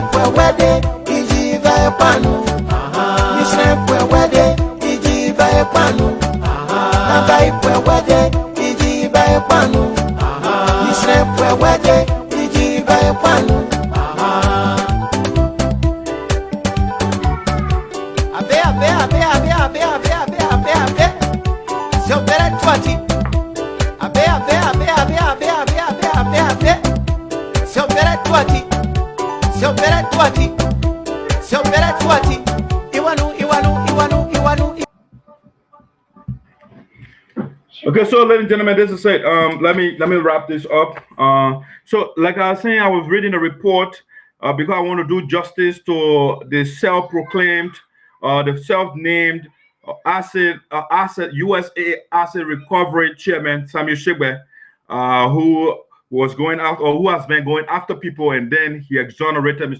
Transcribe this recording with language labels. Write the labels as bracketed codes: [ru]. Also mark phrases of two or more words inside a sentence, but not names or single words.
[en] wede ijiba panu Misre pwe wede ijiba panu Nabai pwe wede ijiba panu Misre pwe wede ijiba panu Abe Seu bere twati Abe Seu bere twati Seu bere twati Iwanu Okay, so ladies and gentlemen, this is it. Let me wrap this up. So like I was saying, I was reading a report because I want to do justice to the self-proclaimed, the self-named asset USA asset recovery chairman Samuel Shigbe, who was going after, or who has been going after people, and then he exonerated Mr.